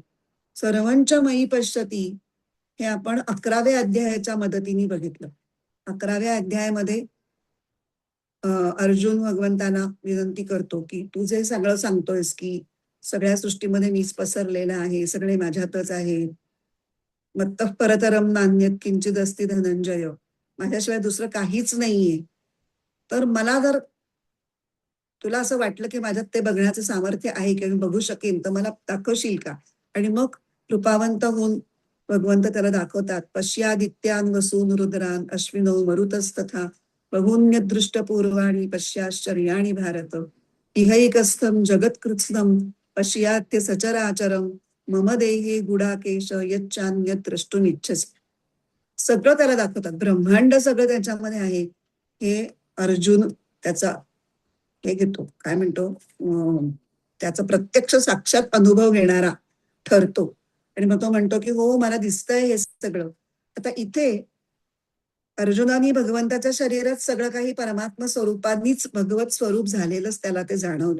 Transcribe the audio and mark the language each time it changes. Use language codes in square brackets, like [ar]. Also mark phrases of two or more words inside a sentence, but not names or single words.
[sa] सर्वांच्या मयी पश्यती [mr] हे आपण 11व्या अध्यायाच्या मदतीने बघितलं. 11व्या अध्यायामध्ये अर्जुन भगवंताला विनंती करतो की तू जे सगळं सांगतोयस की सगळ्या सृष्टीमध्ये मीच पसरलेला आहे, सगळे माझ्यातच आहे, [sa] मत्तः परतरम नान्यत किंचित अस्ति धनंजय, [mr] माझ्याशिवाय दुसरं काहीच नाहीये. तर मला जर तुला असं वाटलं की माझ्यात ते बघण्याचं सामर्थ्य आहे की मी बघू शकेन तर मला दाखवशील का? आणि मग कृपावंत होऊन भगवंत त्याला दाखवतात. [sa] पश्यादित्यान वसून रुद्रान अश्विनो मरुतस्तथा बहून्यदृष्ट पूर्वाणी पश्याश्चर्याणि भारत इहैकस्थं जगत्कृत्स्नं पश्यात्य सचराचरं मम देहे गुडाकेश यच्चान्यत् द्रष्टुमिच्छसि. [mr] सगळं त्याला दाखवतात. ब्रह्मांड सगळं त्याच्यामध्ये आहे. हे अर्जुन त्याचा हे घेतो, काय म्हणतो, त्याचा प्रत्यक्ष साक्षात अनुभव घेणारा ठरतो. आणि मग तो म्हणतो की हो मला दिसतंय हे सगळं. आता इथे अर्जुनानी भगवंताच्या शरीरात सगळं काही परमात्मा स्वरूपानीच भगवत स्वरूप झालेलंच त्याला ते जाणवलं.